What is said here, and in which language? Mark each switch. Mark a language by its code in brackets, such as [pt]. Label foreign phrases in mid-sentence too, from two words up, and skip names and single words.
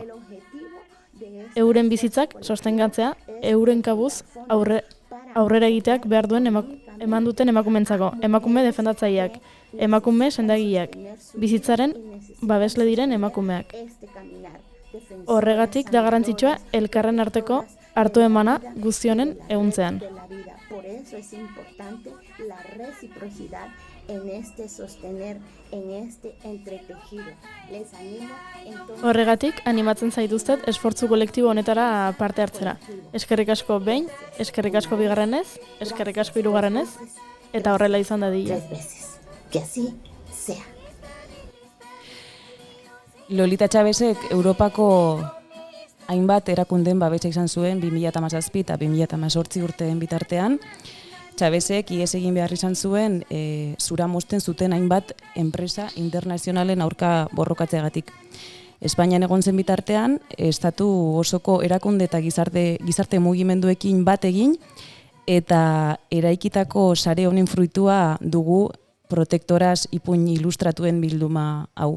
[eu] Euren bizitzak sostengatzea, euren kabuz aurrera egiteak behar duen eman duten emakumentzako, emakume defendatzaileak, emakume sendagileak, bizitzaren babesle diren emakumeak. Horregatik da garrantzitsua elkarren arteko hartu emana guztionen ehuntzean. [es] Por eso es importante la reciprocidad en este sostener, en este entretejido. Les animo entonces... [eu] Horregatik, animatzen zaituztet esfortzu kolektibo honetara parte hartzera. Eskerrik asko behin, eskerrik asko bigarrenez, eskerrik asko hirugarrenez, eta horrela izan dadila. [es] 3 veces. Que así sea. [eu] Lolita Txabezek Europako hainbat erakundeen babesa izan zuen 2017 eta 2018 urteen bitartean. Txabezek ihes egin behar izan zuen zura mozten zuten hainbat enpresa internazionalen aurka borrokatzeagatik. Espainian egon zen bitartean, estatu osoko erakunde eta gizarte mugimenduekin bat egin, eta eraikitako sare honen fruitua dugu protektoraz ipuin ilustratuen bilduma hau.